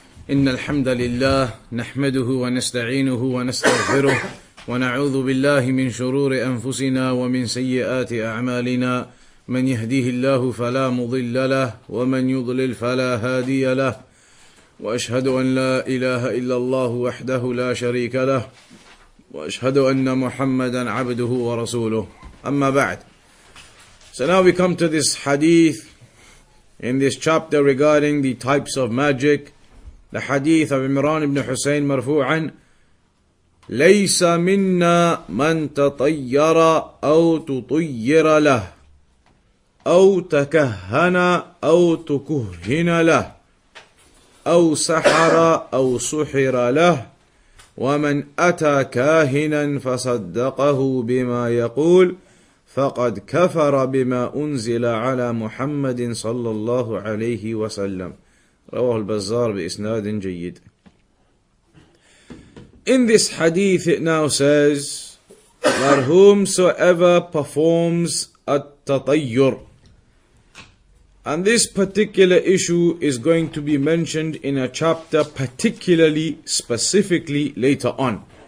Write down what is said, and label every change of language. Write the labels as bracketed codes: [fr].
[ar] إن الحمد لله نحمده ونستعينه ونستغفره ونعوذ بالله من شرور أنفسنا ومن سيئات أعمالنا من يهديه الله فلا مضل له ومن يضلل فلا هادي له وأشهد أن لا إله إلا الله وحده لا شريك له وأشهد أن محمدا عبده ورسوله أما بعد. [en] So now we come to this hadith in this chapter regarding the types of magic. The hadith of Imran ibn Husayn [ar] مرفوعا ليس منا من تطير أو تطير له أو تكهن أو تكهن له أو سحر أو سحر له ومن أتى كاهنا فصدقه بما يقول فقد كفر بما أنزل على محمد صلى الله عليه وسلم. رواه البزار بإسناد جيد. [en] In this hadith it now says that whomsoever performs at-tatayyur, and this particular issue is going to be mentioned in a chapter particularly, specifically later on.